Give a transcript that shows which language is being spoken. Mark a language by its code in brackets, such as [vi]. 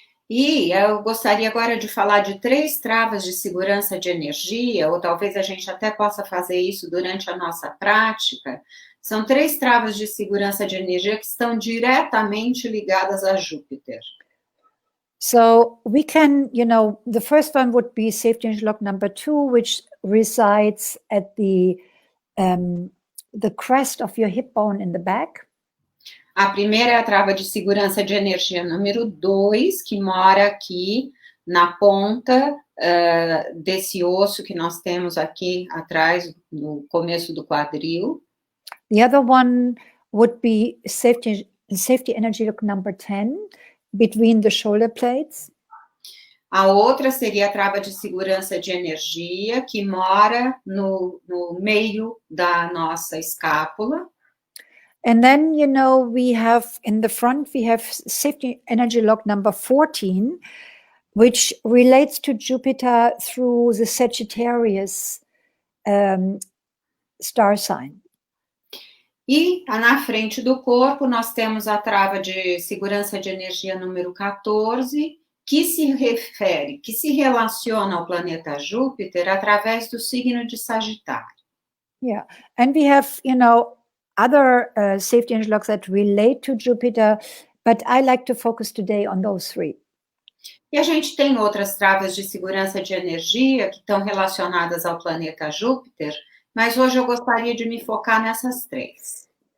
[pt] E eu gostaria agora de falar de 3 travas de segurança de energia, ou talvez a gente até possa fazer isso durante a nossa prática. São 3 travas de segurança de energia que estão diretamente ligadas a Júpiter. [en] So we can, the first one would be safety energy lock number 2, which resides at the crest of your hip bone in the back. [pt] A primeira é a trava de segurança de energia número 2, que mora aqui na ponta desse osso que nós temos aqui atrás, no começo do quadril. [en] The other one would be safety energy lock number 10, between the shoulder plates. [pt] A outra seria a trava de segurança de energia, que mora no meio da nossa escápula. [en] And then, we have in the front, we have safety energy lock number 14, which relates to Jupiter through the Sagittarius star sign. [pt] E na frente do corpo nós temos a trava de segurança de energia número 14, que se relaciona ao planeta Júpiter através do signo de Sagitário. [en] Yeah, and we have, other safety energy locks that relate to Jupiter, but I like to focus today on those 3. [pt] E a gente tem outras travas de segurança de energia que estão relacionadas ao planeta Júpiter, mas hoje eu gostaria de me focar nessas 3.